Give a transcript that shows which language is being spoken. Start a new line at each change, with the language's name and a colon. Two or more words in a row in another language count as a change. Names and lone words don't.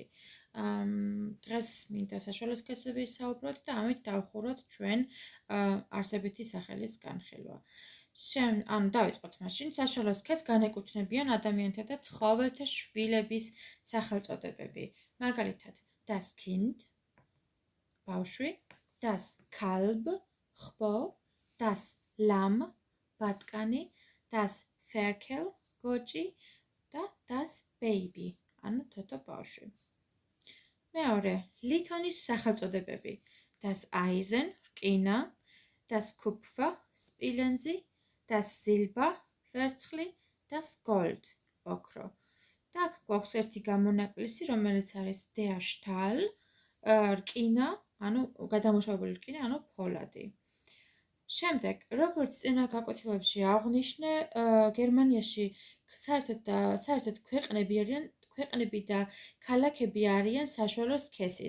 Georgian: დღეს მინდა საშუალო სქესები საუბროთ და ამით დავხუროთ ჩვენ არსებითი სახელის განხილვა. დავიწყოთ მაშინ. საშუალო სქესს განეკუთვნებიან ადამიანთა და ცხოველთა შვილების სახელწოდებები. მაგალითად,
German: das Kind,
Georgian: ბავშვი,
German: das Kalb,
Georgian: ხბო,
German: das Lamm,
Georgian: ბატკანი,
German: das Ferkel,
Georgian: გოჭი და
German: das Baby,
Georgian: ანუ თოთო ბავშვი. მეორე, ლითონის სახელწოდებები.
German: das Eisen,
Georgian: რკინა,
German: das Kupfer,
Georgian: სპილენძი,
German: das Silber,
Georgian: ვერცხლი,
German: das Gold,
Georgian: ოქრო. და აქ გვაქვს ერთი გამონაკლისი, რომელიც არის
German: der Stahl,
Georgian: რკინა, ანუ გადამუშავებული რკინა, ანუ ფოლადი. შემდეგ, როგორც წინა გაკვეთილებში აღვნიშნე, გერმანიაში საერთოდ ქვეყნები და ქალაქები არიან საშუალო სქესის.